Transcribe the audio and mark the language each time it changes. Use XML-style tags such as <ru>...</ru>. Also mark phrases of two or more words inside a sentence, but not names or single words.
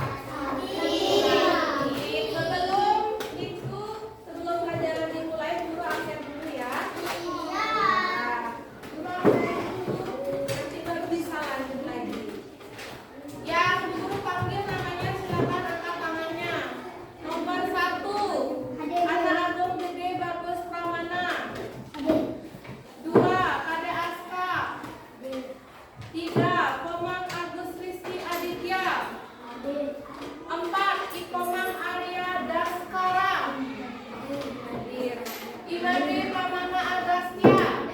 <id>Sebelum pelajaran dimulai, guru absen dulu ya. Nah, guru absen dulu, nanti baru bisa lanjut lagi. Yang guru panggil namanya, silakan angkat tangannya. Nomor 1, Anak Agung Gede Bagus Pramana. 2, Kade Aska. 3, Komang Agus Rizky Aditya. 4, Ikomang Arya Daskara. Hadir. Ibade Pramana Agastya.</id>